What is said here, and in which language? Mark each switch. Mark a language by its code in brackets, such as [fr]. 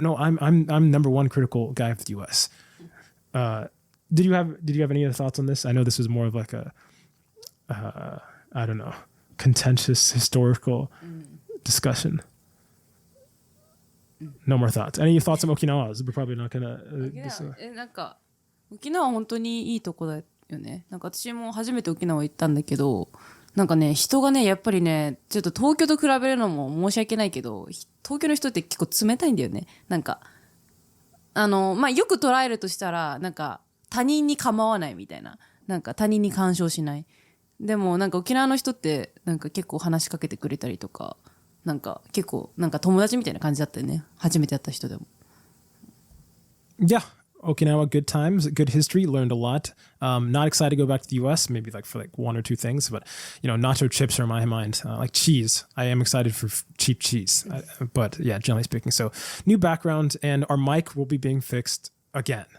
[en] No, I'm number one critical guy of the U.S. Did you have any other thoughts on this? I know this was more of like a, I don't know, contentious historical discussion. No more thoughts. Any thoughts on Okinawa? We're probably not gonna. [ja] なんか沖縄は本当にいいとこだよね。なんか私も初めて沖縄行ったんだけど、なんかね人がねやっぱりねちょっと東京と比べるのも申し訳ないけど、東京の人って結構冷たいんだよね。なんかまあよく捉えるとしたらなんか他人に構わないみたいな、なんか他人に干渉しない。でもなんか沖縄の人ってなんか結構話しかけてくれたりとか。なんか結構なんか友達みたいな感じだったよね。初めて会った人でも。 [en] Yeah, Okinawa, good times, good history, learned a lot. Not excited to go back to the US, maybe like for like one or two things, but nacho chips are in my mind. Like cheese, I am excited for cheap cheese. But yeah, generally speaking. So new background, and our mic will be being fixed again.